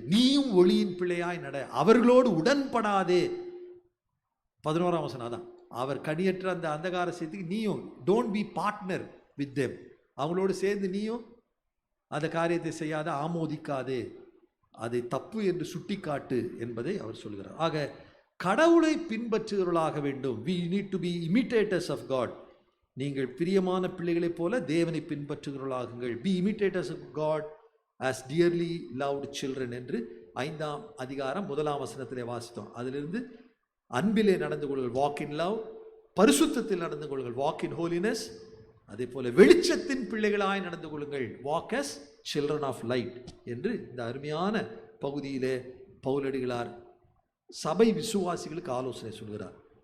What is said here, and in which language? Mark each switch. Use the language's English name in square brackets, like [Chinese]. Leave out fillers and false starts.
[Tamil] நீயும் ஒளியின் பிள்ளையாய் நட, அவர்களோடு உடன்படாதே. 11ஆம் வசனம் தான், அவர் கனியற்ற அந்த அந்தகார சக்திக்கு நீயும் [English] don't be partner with them, [Tamil] அவங்களோடு சேர்ந்து நீயும் அந்த காரியத்தை செய்யாத, ஆமோதிக்காதே, அதை தப்பு என்று சுட்டிக்காட்டு என்பதை அவர் சொல்கிறார். ஆக கடவுளை பின்பற்றுகிறவர்களாக வேண்டும். [English] we need to be imitators of God. [Tamil] நீங்கள் பிரியமான பிள்ளைகளைப் போல தேவனை பின்பற்றுகிறவர்களாகுங்கள். [English] be imitators of God as dearly loved children [Tamil] என்று 5ஆம் அதிகாரம் 1ஆம் வசனத்திலே வாசித்தோம். அதிலிருந்து அன்பிலே நடந்து கொள்ளுங்கள், [English] walk in love, [Tamil] பரிசுத்தத்தில் நடந்து கொள்ளுங்கள், [English] walk in holiness, [Tamil] அதே போல வெளிச்சத்தின் பிள்ளைகளாய் நடந்து கொள்ளுங்கள், [English] walk as children of light [Tamil] என்று இந்த அருமையான பகுதியிலே பவுலடிகளார் சபை விசுவாசிகளுக்கு ஆலோசனை சொல்கிறார்.